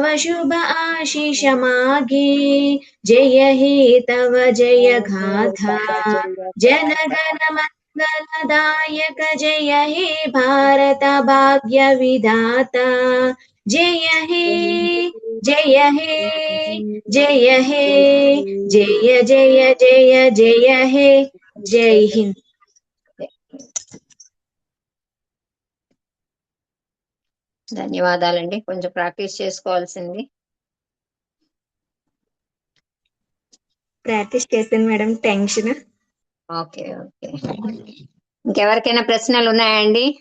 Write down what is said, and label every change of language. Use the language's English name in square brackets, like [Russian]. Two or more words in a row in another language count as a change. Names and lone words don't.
[Bangla] শুভ আশিস মাগে জয় হে তব জয় গাথা জনগণ মঙ্গলদায়ক জয় হে ভারত ভাগ্য বিধাতা জয় হে জয় হে জয় হে জয় জয় জয় জয় হে. [Hindi] जय हिंद. [Telugu] ధన్యవాదాలండి. కొంచెం ప్రాక్టీస్ చేసుకోవాల్సింది. ప్రాక్టీస్ చేస్తాను మేడం. టెన్షన్. ఓకే ఓకే. ఇంకెవరికైనా ప్రశ్నలు ఉన్నాయండి?